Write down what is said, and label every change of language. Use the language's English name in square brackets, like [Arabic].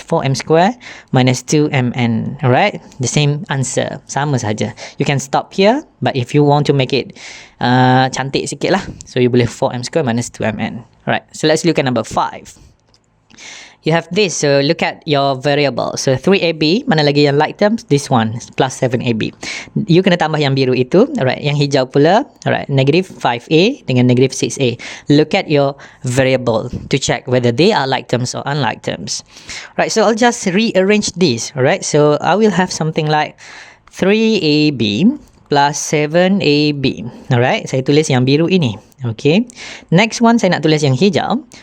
[English] 4m squared minus 2mn. Alright, the same answer. [Malay] Sama saja. [English] You can stop here, but if you want to make it [Malay] cantik sikit lah, [English] so you boleh 4m squared minus 2mn. Alright, so let's look at number 5. You have this, so look at your variable. So 3ab, [Malay] mana lagi yang [English] like terms? This one, plus 7ab. [Malay] You kena tambah yang biru itu. Alright, yang hijau pula. [English] Alright, negative 5a dengan negative 6a. Look at your variable to check whether they are like terms or unlike terms. Right, so I'll just rearrange this. Alright, so I will have something like 3ab plus 7ab. [Malay] Alright, saya tulis yang biru ini. Okay, [English] next one [Malay] saya nak tulis yang hijau.